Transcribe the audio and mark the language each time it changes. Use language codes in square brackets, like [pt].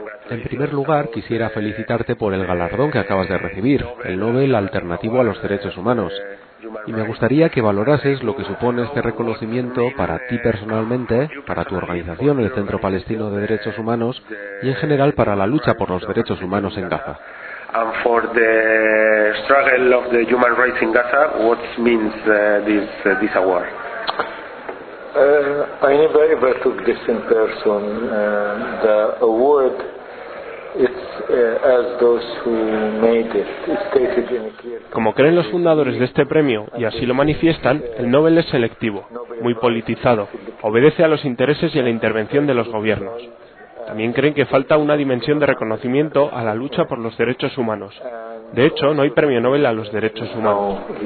[es] En primer lugar, quisiera felicitarte por el galardón que acabas de recibir, el Nobel Alternativo a los Derechos Humanos. Y me gustaría que valorases lo que supone este reconocimiento para ti personalmente, para tu organización, el Centro Palestino de Derechos Humanos, y en general para la lucha por los derechos humanos en Gaza. [en] And for the struggle of the human rights in Gaza, what means this award? I never took this in person. The award, it's as those who made it, stated in a clear. [es] Como creen los fundadores de este premio y así lo manifiestan, el Nobel es selectivo, muy politizado, obedece a los intereses y a la intervención de los gobiernos. También creen que falta una dimensión de reconocimiento a la lucha por los derechos humanos. De hecho, no hay premio Nobel a los derechos humanos.